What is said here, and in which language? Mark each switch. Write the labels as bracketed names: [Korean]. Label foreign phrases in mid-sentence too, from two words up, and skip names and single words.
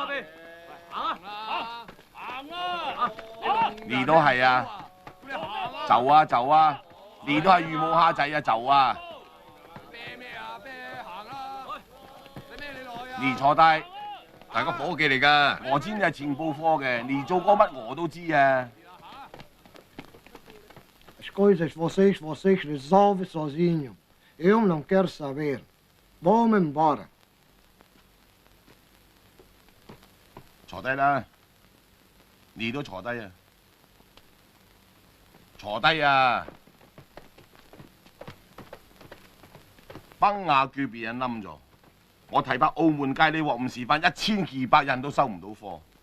[Cantonese] 你都係啊，走啊走啊，你都係羽毛蝦仔啊，走啊！你坐低，大家伙計嚟㗎。我知你係情報科嘅，你做過乜我都知啊。 [Portuguese] As coisas vocês resolvem sozinhos. Eu não quero saber. Vão-me embora. [Cantonese] 坐低啦，你都坐低啊！坐低啊！崩雅居俾人冧咗，我睇怕澳門街呢鑊午時分1200人都收唔到貨。